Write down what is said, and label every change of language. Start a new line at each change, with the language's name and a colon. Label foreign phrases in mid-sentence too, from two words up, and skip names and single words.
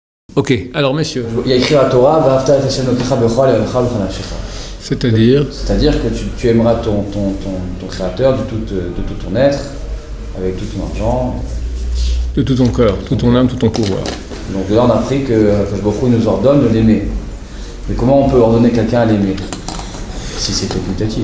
French: Ok, alors messieurs. Il y a écrit à la Torah,
Hebrew: ואהבת את השם אלוהיך בכל לבבך ובכל נפשך.
French: C'est-à-dire que tu aimeras ton créateur de tout ton être, avec tout ton argent. De tout ton cœur, toute ton âme, tout ton pouvoir. Donc là on a appris que
Hebrew: הקדוש ברוך הוא
French: nous ordonne de l'aimer. Mais comment on peut ordonner quelqu'un à l'aimer si c'est facultatif?